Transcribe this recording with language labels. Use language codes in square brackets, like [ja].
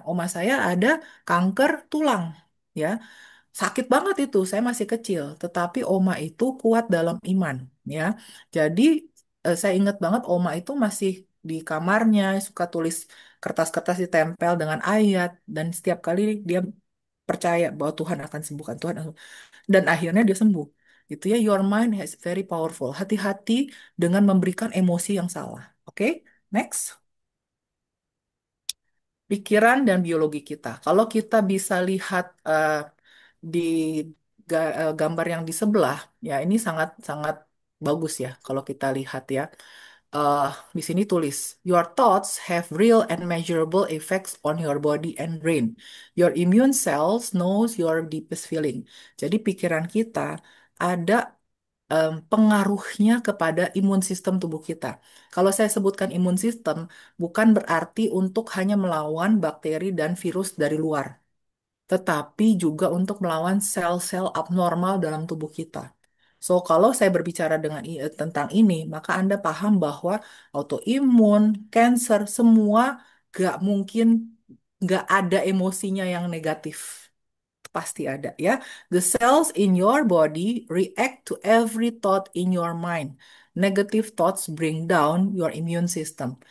[id] Oma saya ada kanker tulang. Ya, sakit banget itu, saya masih kecil, tetapi oma itu kuat dalam iman, ya. Jadi saya ingat banget oma itu masih di kamarnya suka tulis kertas-kertas ditempel dengan ayat dan setiap kali dia percaya bahwa Tuhan akan sembuhkan dan akhirnya dia sembuh. Itu ya, [en] your mind is very powerful. [id] Hati-hati dengan memberikan emosi yang salah. Oke, next. Pikiran dan biologi kita. Kalau kita bisa lihat di gambar yang di sebelah, ya ini sangat sangat bagus ya kalau kita lihat ya. Eh, di sini tulis, [en] your thoughts have real and measurable effects on your body and brain. Your immune cells knows your deepest feeling. [id] Jadi pikiran kita ada pengaruhnya kepada imun sistem tubuh kita. Kalau saya sebutkan imun sistem, bukan berarti untuk hanya melawan bakteri dan virus dari luar, tetapi juga untuk melawan sel-sel abnormal dalam tubuh kita. So, kalau saya berbicara tentang ini, maka Anda paham bahwa autoimun, cancer, semua gak mungkin gak ada emosinya yang negatif. Pasti ada ya. [en] The cells in your body react to every thought in your mind. Negative thoughts bring down your immune system.